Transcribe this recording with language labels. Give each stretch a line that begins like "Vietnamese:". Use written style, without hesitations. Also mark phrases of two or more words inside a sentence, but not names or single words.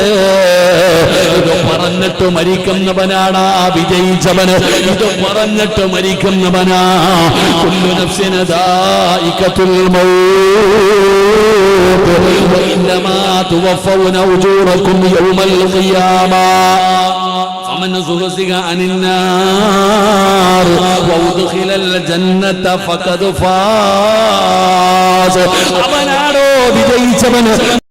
Malayalam: ഇത് പറഞ്ഞിട്ട് മരിക്കുന്നവനാണ് വിജയിച്ചവന്. ഇത് പറഞ്ഞിട്ട് മരിക്കുന്നവനാ.
Arabic: كل نفس ذائقة الموت وإنما توفون أجوركم يوم القيامة فمن زحزح عن النار وادخل الجنة فقد فاز.
Malayalam: അവനാണോ വിജയിച്ചവൻ.